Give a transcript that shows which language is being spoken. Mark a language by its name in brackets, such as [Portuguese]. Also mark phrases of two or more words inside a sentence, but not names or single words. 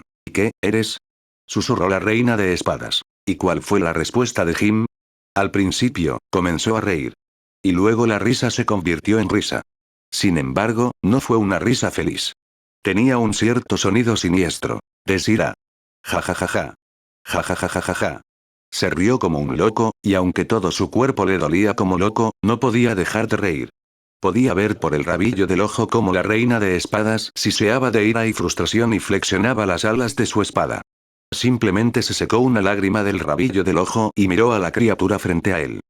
[Spanish] ¿Y qué, eres? Susurró la reina de espadas. ¿Y cuál fue la respuesta de Jim? Al principio, comenzó a reír. Y luego la risa se convirtió en risa. Sin embargo, no fue una risa feliz. Tenía un cierto sonido siniestro. Decía. Ja ja ja ja. Ja ja ja ja ja ja. Se rió como un loco, y aunque todo su cuerpo le dolía como loco, no podía dejar de reír. Podía ver por el rabillo del ojo cómo la reina de espadas siseaba de ira y frustración y flexionaba las alas de su espada. Simplemente se secó una lágrima del rabillo del ojo y miró a la criatura frente a él.